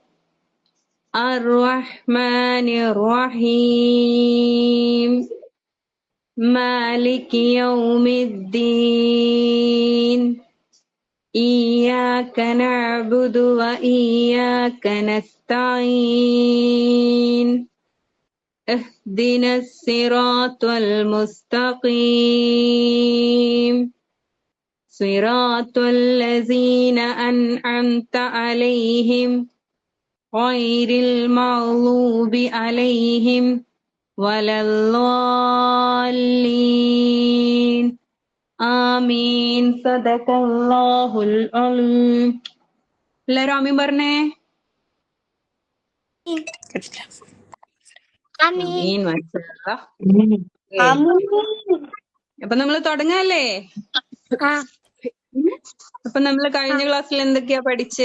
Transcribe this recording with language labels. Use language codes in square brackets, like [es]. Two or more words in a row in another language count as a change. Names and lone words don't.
[ar] الرحمن الرحيم. مالك يوم الدين. إياك نعبد و إياك نستعين. اهدنا الصراط المستقيم صراط الذين أنعمت عليهم غير المغضوب عليهم ولا الضالين آمين. صدق الله العظيم. [ml] എല്ലാവരും ആമീൻ പറഞ്ഞേ. അപ്പൊ നമ്മള് തുടങ്ങല്ലേ? അപ്പൊ നമ്മള് കഴിഞ്ഞ ക്ലാസ്സിൽ എന്തൊക്കെയാ പഠിച്ചേ?